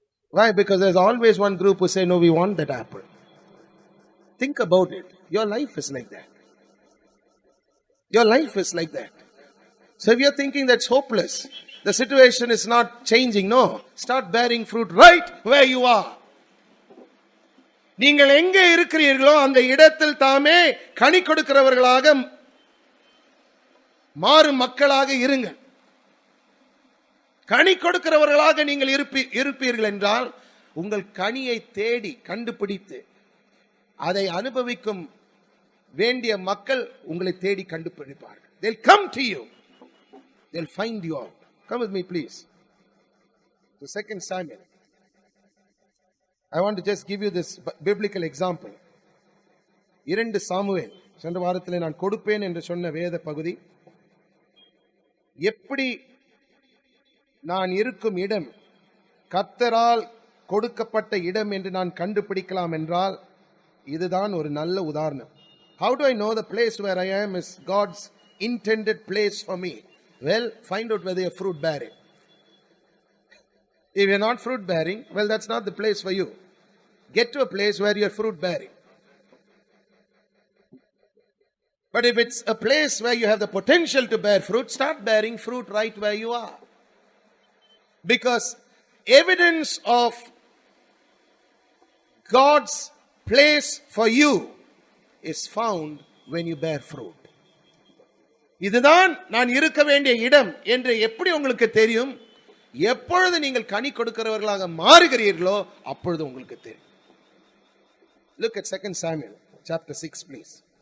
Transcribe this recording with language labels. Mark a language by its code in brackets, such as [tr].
[en] Why? Because there's always one group who say, no, we want that apple. Think about it. Your life is like that. Your life is like that. So if you're thinking that's hopeless, the situation is not changing, no. Start bearing fruit right where you are. [ta] நீங்கள் எங்கே இருக்கிறீர்களோ அந்த இடத்தில் தாமே கனி கொடுக்கிறவர்களாக மாறும் மக்களாக இருங்கள். கனி கொடுக்கிறவர்களாக நீங்கள் இருப்பீர்கள் என்றால் உங்கள் கனியை தேடி கண்டுபிடித்து அதை அனுபவிக்கும் வேண்டிய மக்கள் உங்களை தேடி கண்டுபிடிப்பார்கள். [en] They'll come to you. They'll find you out. Come with me, please. To 2 Samuel. I want to just give you this biblical example. [ta] 2 Samuel சென்ற வாரத்தில் நான் கொடுப்பேன் என்று சொன்ன வேத பகுதி, எப்படி நான் இருக்கும் இடம் கர்த்தரால் கொடுக்கப்பட்ட இடம் என்று நான் கண்டுபிடிக்கலாம் என்றால் இதுதான் ஒரு நல்ல உதாரணம். [en] How do I know the place where I am is God's intended place for me? Well, find out whether you're fruit bearing. If you're not fruit bearing, well, that's not the place for you. Get to a place where you're fruit bearing. But if it's a place where you have the potential to bear fruit, start bearing fruit right where you are. Because evidence of God's place for you is found when you bear fruit. [ta] இதுதான் நான் இருக்க வேண்டிய இடம் என்று எப்படி உங்களுக்கு தெரியும்? எப்பொழுது நீங்கள் கனி கொடுக்கிறவர்களாக மாறுகிறீர்களோ அப்பொழுது உங்களுக்கு தெரியும். [en] Look at 2 Samuel chapter 6, please.